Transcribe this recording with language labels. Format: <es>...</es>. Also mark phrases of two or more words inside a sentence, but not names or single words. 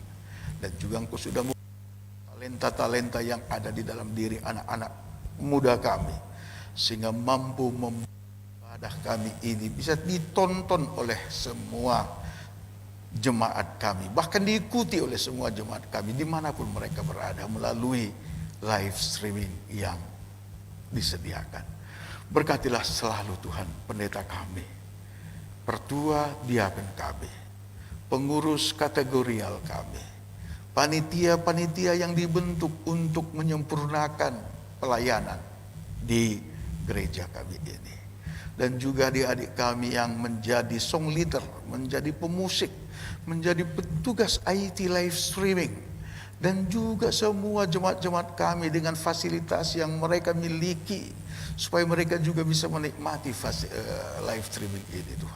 <id>Dan juga Engkau sudah talenta-talenta yang ada di dalam diri anak-anak muda kami, sehingga mampu ibadah kami ini bisa ditonton oleh semua jemaat kami, bahkan diikuti oleh semua jemaat kami dimanapun mereka berada melalui</id> <en>live streaming</en> <id>yang disediakan. Berkatilah selalu Tuhan pendeta kami, pertua diaken kami, pengurus kategorial kami, panitia-panitia yang dibentuk untuk menyempurnakan pelayanan di gereja kami ini. Dan juga adik-adik kami yang menjadi</id> <en>song leader,</en> <id>menjadi pemusik, menjadi petugas</id> <en>IT live streaming.</en> <id>Dan juga semua jemaat-jemaat kami dengan fasilitas yang mereka miliki, supaya mereka juga bisa menikmati</id> <en>live streaming</en> <id>ini Tuhan.</id>